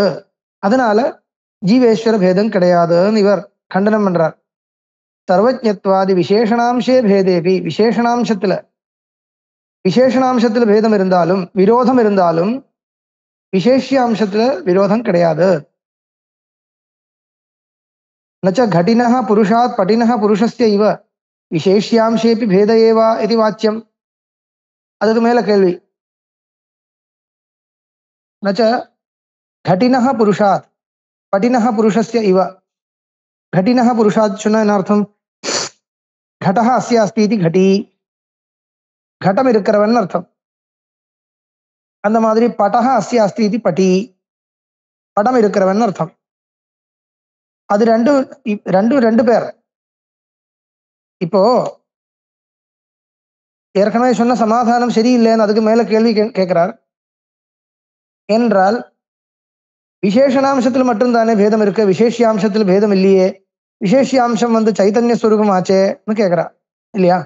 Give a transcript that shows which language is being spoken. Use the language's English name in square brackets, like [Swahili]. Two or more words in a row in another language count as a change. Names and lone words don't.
[Tamil] அதனால ஜீவேஸ்வர பேதம் கிடையாதுன்னு இவர் கண்டனம் பண்றார். [Sanskrit] सर्वज्ञत्वादि विशेषणांशे भेदेपि, [Tamil] விசேஷணாம்சத்துல பேதம் இருந்தாலும் விரோதம் இருந்தாலும் விசேஷ்யாம்சத்துல விரோதம் கிடையாது. [Sanskrit] நச்ச घटिनः पुरुषात् पटिनः पुरुषस्य इव विशेष्यांशेपि भेद एव इति वाच्यम्. [Tamil] அதுக்கு மேல கேள்வி. [Sanskrit] நச்ச घटिनः पुरुषात् पटिनः पुरुषस्य इव, घटिनः पुरुषात् [Tamil] சொன்னா என்ன அர்த்தம்? [Sanskrit] घटः अस्य अस्ति इति घटी, घटம் [Tamil] இருக்கிறவன் அர்த்தம். அந்த மாதிரி [Sanskrit] पटः अस्य अस्ति इति पटी, [Tamil] படம் இருக்கிறவன் அர்த்தம். அது ரெண்டு பேர். இப்போ ஏற்கனவே சொன்ன சமாதானம் சரியில்லைன்னு அதுக்கு மேல கேள்வி கேட்கிறார் என்றால், விசேஷணாம்சத்தில் மட்டும்தானே பேதம் இருக்கு, விசேஷியாம்சத்தில் பேதம் இல்லையே, விசேஷியாம்சம் சைத்தன்ய ஸ்வரூபம் ஆச்சேன்னு கேட்கிறா இல்லையா?